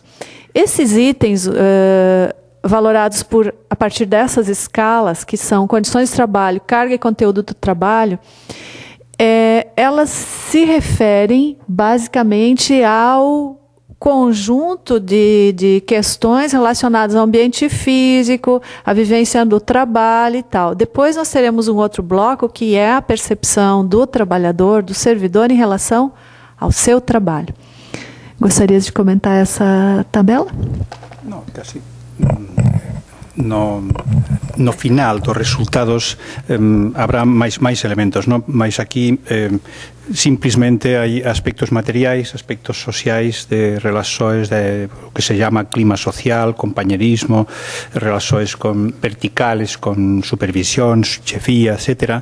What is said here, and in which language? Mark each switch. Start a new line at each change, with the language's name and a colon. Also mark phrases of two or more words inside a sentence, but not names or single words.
Portuguese: Esses itens valorados a partir dessas escalas, que são condições de trabalho, carga e conteúdo do trabalho, elas se referem basicamente ao conjunto de questões relacionadas ao ambiente físico, a vivência do trabalho e tal. Depois nós teremos um outro bloco que é a percepção do trabalhador, do servidor em relação ao seu trabalho. Gostaria de comentar essa tabela?
Galician: No, casi no final dos resultados habrá máis elementos, non? Mas aquí simplesmente hai aspectos materiais, aspectos sociais de relações de o que
Spanish: se llama
Galician: clima social, compañerismo, relações verticales con supervisións, chefía, etc.